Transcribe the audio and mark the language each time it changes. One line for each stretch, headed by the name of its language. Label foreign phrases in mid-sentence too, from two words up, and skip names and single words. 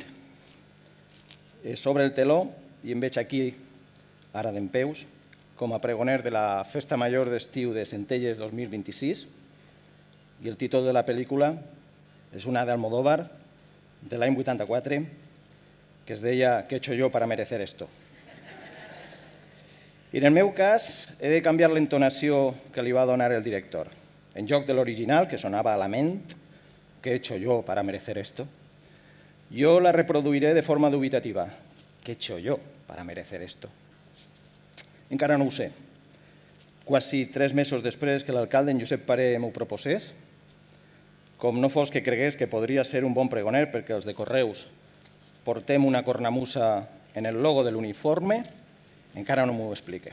Catalan: Sobre el teló, i em veig aquí, ara dempeus, com a pregoner de la Festa Major d'Estiu de Centelles 2026, i el títol de la pel·lícula és una d'Almodóvar, de l'any 84, que es deia
Spanish: «¿Qué he hecho yo para merecer esto?».
Catalan: I en el meu cas he de canviar l'entonació que li va donar el director. En lloc de l'original, que sonava a la ment,
Spanish: «¿Qué he hecho yo para merecer esto?»,
Catalan: jo la reproduiré de forma dubitativa.
Spanish: «¿Qué he hecho yo para merecer esto?».
Catalan: Encara no ho sé. Quasi 3 mesos després que l'alcalde en Josep Paré m'ho proposés, com no fos que cregués que podria ser un bon pregoner perquè els de Correus portem una cornamusa en el logo de l'uniforme, encara no m'ho explique.